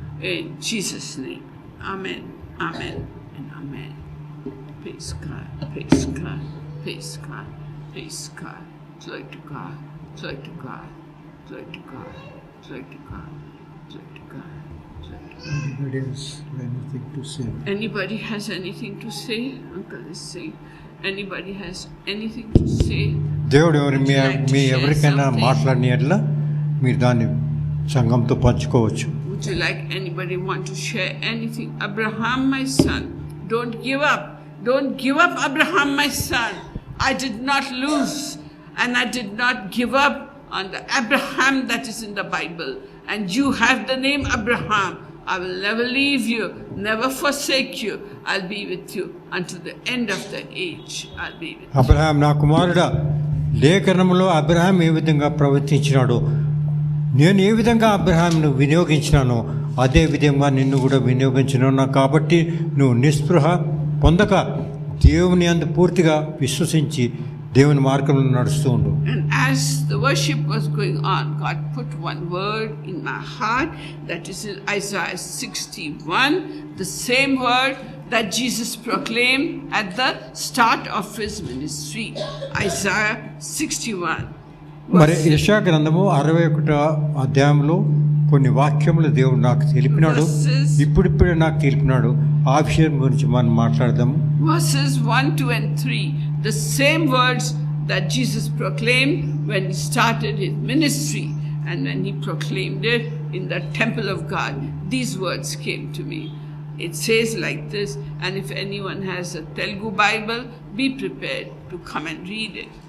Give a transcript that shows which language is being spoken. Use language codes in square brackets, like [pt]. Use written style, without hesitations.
[en] In Jesus' name. Amen. Amen and amen. Praise God. Praise God. Praise God. Praise God. Glory to God. Glory to God. Glory to God. Glory to God. Glory to God. Anybody has anything to say? Anybody has anything to say? Uncle is saying. Anybody has anything to say? [te] దేవుడు మీ ఎవరికైనా మాట్లాడిన ఎట్లా మీరు దాన్ని సంఘంతో పంచుకోవచ్చు. [en] Would you like anybody want to share anything? Abraham, my son, don't give up. Don't give up, Abraham, my son. I did not lose and I did not give up on the Abraham that is in the Bible. And you have the name Abraham. I will never leave you, never forsake you. I'll be with you until the end of the age. I'll be with you. [te] Abraham నా కుమారుడా, లేఖనంలో Abraham ఏ విధంగా ప్రవర్తించినాడో, నేను ఏ విధంగా అబ్రహాంను వినియోగించినానో అదే విధంగా నిన్ను కూడా వినియోగించినాను. కాబట్టి నువ్వు నిస్పృహ పొందక దేవుని అందు పూర్తిగా విశ్వసించి దేవుని మార్గంలో నడుస్తూ ఉండు. [en] And as the worship was going on, God put one word in my heart that is in Isaiah 61, the same word that Jesus proclaimed at the start of his ministry. Isaiah 61. [te] మరి యెషయా గ్రంథము 61వ అధ్యాయంలో కొన్ని వాక్యములు దేవుడు నాకు తెలిపినాడు, ఇప్పుడిప్పుడే నాకు తెలిపినాడు. ఆ విషయం గురించి మనం మాట్లాడదాము. [en] Verses 1, 2 and 3, the same words that Jesus proclaimed when he started his ministry and when he proclaimed it in the temple of God. These words came to me. It says like this, and if anyone has a Telugu Bible, be prepared to come and read it.